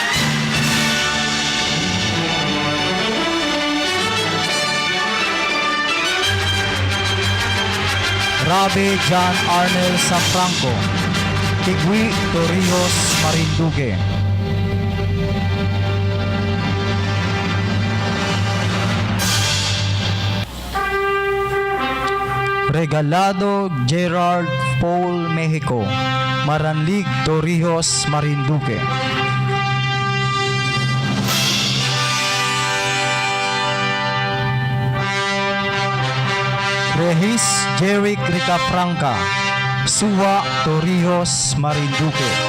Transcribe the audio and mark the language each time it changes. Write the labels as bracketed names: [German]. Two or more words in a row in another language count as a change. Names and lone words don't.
[Filipino] Rabe John Arnel Safranco, Tigui, Torrijos, Marinduque. Regalado Gerard Paul Mexico, Maranlig, Torrijos, Marinduque. Regis Jeric Ricafranca, Suwa, Torrijos, Marinduque.